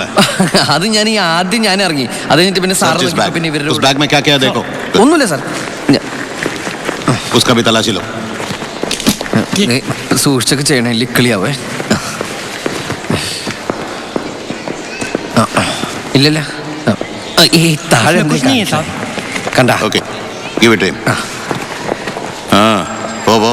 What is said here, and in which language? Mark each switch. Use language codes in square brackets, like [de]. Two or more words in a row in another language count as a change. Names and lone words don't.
[ml] അത് ഞാൻ ആദ്യം ഞാൻ ഇറങ്ങി, അത് കഴിഞ്ഞിട്ട് പിന്നെ സാർ പിന്നെ ഇവരുടെ [hi] उस बैग में क्या क्या है देखो. [ml] ഒന്നുമില്ല സാർ. [hi] उसका भी तलाशी लो. [ml] സൂക്ഷിച്ചൊക്കെ ചെയ്യണേ, ലിക്കളിയാവേ. ഇല്ലല്ല, ഈ താഴെ കണ്ട. [en] Okay, give it him. പോ.